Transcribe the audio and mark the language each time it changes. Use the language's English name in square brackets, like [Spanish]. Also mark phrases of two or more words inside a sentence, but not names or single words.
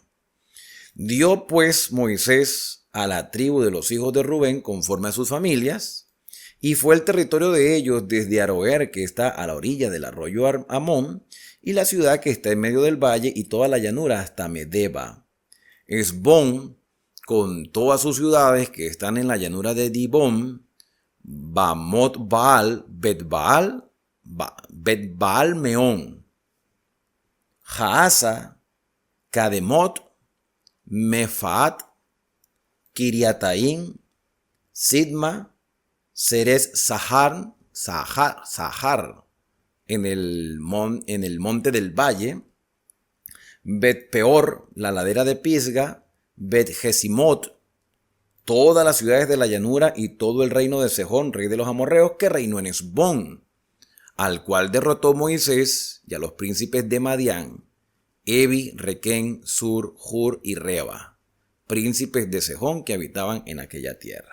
[Spanish] Dio pues Moisés a la tribu de los hijos de Rubén conforme a sus familias, y fue el territorio de ellos desde Aroer, que está a la orilla del arroyo Amón, y la ciudad que está en medio del valle, y toda la llanura hasta Medeba. Hesbón, con todas sus ciudades que están en la llanura de Dibón, Bamot Baal, Bet-Baal Meón, Jaasa, Kademot, Mefaat, Kiriataim, Sidma, Seres Sahar en el monte del valle, Bet Peor, la ladera de Pisga, Bet Jesimot, todas las ciudades de la llanura y todo el reino de Sejón, rey de los amorreos, que reinó en Hesbón, al cual derrotó Moisés, y a los príncipes de Madián, Evi, Requén, Sur, Hur y Reba, príncipes de Sejón que habitaban en aquella tierra.